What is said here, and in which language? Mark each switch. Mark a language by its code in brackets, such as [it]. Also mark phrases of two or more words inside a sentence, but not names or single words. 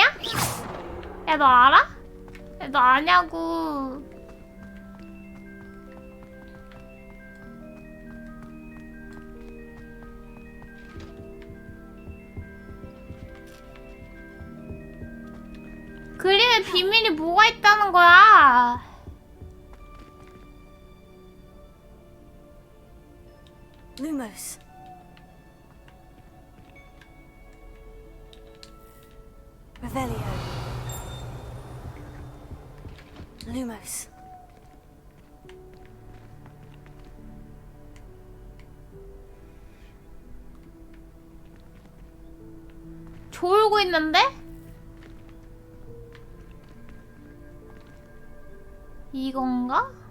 [ko] 야, 너 알아? 야, 너 아냐고. 그림에 비밀이 뭐가 있다는 거야? Lumos. Revelio. Lumos. 졸고 있는데? 이건가?